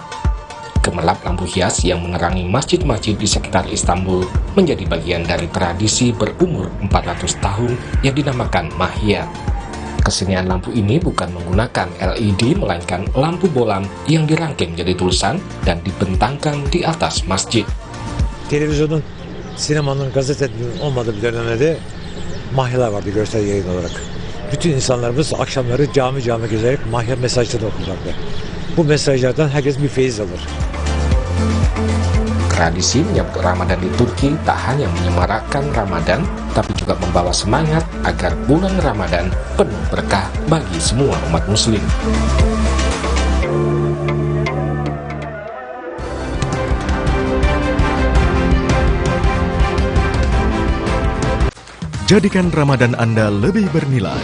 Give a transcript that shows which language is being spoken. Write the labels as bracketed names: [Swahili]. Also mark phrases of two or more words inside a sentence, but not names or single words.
[Indonesian] Gemerlap lampu hias yang menerangi masjid-masjid di sekitar Istanbul menjadi bagian dari tradisi berumur 400 tahun yang dinamakan Mahya. Kesenian lampu ini bukan menggunakan LED, melainkan lampu bolam yang dirangkai menjadi tulisan dan dibentangkan di atas masjid. [Turkish] Televizyonun, sinemanın, gazetenin olmadığı bir dönemde mahyalar vardı görsel yayın olarak. Bütün insanlarımız akşamları cami gezerek mahya mesajları okurlardı. Bu mesajlardan herkes bir feyiz alır. [Indonesian] Tradisi menyambut Ramadan di Turki tak hanya menyemarakkan Ramadan, tapi juga membawa semangat agar bulan Ramadan penuh berkah bagi semua umat muslim. Jadikan Ramadan Anda lebih bernilai.